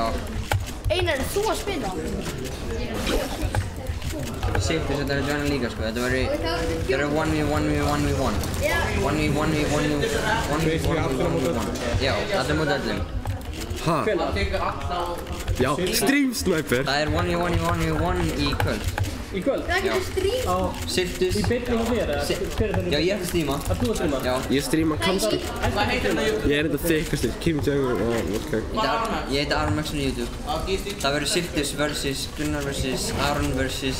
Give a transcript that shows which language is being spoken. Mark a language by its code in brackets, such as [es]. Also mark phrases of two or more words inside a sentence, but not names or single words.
[is] Einar, er þú að spila? Siltus, þetta er Johnny líka, sko. Þetta verður 1v1v1v1. 1v1v1v1. Já, allir móti öllum. Ha? Já, [en] Stream Sniper. [is] Það er 1v1v1v1 í kvöld. Í kvöld? Það getur strím. Siltus. Í beinni á þér, eða? Já, ég ætla að stríma. Að þú að stríma? Já. Ég stríma kannski. Hvað heitir hann á YouTube? Ég er þetta þykkastur, Kim Jong-un, ok. Ég heiti Aron Maxson á YouTube. Það verður Siltus vs. Gunnar vs. Aron vs.